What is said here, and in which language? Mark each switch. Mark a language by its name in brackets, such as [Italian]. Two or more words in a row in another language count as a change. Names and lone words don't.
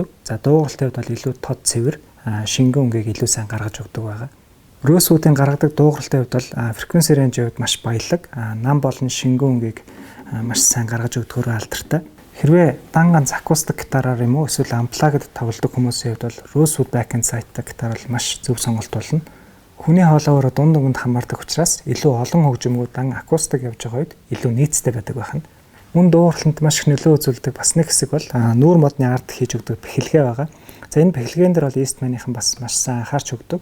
[Mongolian] За дуугарлалтын хувьд бол илүү тод цэвэр шингэн өнгийг илүү сайн гаргаж өгдөг байгаа. Rosewood-ын гаргадаг дуугарлалтын хувьд бол [English] frequency range- [Mongolian] ийн хувьд маш баялаг, нам болон шингэн өнгийг маш сайн гаргаж өгдөгөөр алдартай. Хэрвээ дан ганц акустик гитараар юм уу эсвэл unplugged тоглодог хүмүүсийн хувьд бол Rosewood [English] back and side- [Mongolian] тай гитар бол маш зөв сонголт болно. Хүний хоолойгоор дунд дунд хамаардаг учраас илүү олон хөгжимүүд дан акустик явж байгаа үед илүү нийцтэй байдаг байна. Мөн дуугарлалтанд маш их нөлөө үзүүлдэг бас нэг хэсэг бол нүүр модны ард хийж өгдөг бэхлэгээ байгаа. За энэ бэхлэгэн дээр бол Eastman-ийнхан бас маш сайн анхаарч өгдөг.